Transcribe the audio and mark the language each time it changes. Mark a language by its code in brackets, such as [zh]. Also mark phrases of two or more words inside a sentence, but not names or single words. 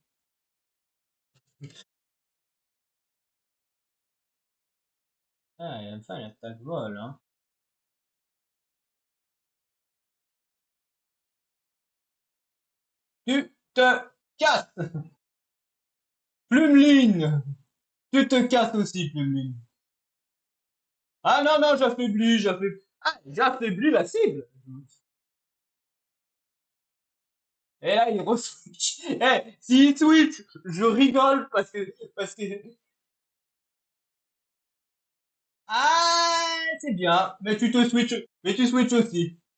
[fr] Ah, enfin, il attaque vol, hein. Tu te casses. Plumeline. Tu te casses aussi, Plumeline. Ah non, non, j'affaiblis. Ah, j'affaiblis la cible. Et là, il re-switch. Eh, s'il switch, je rigole parce que, ah, c'est bien. Mais tu switches aussi.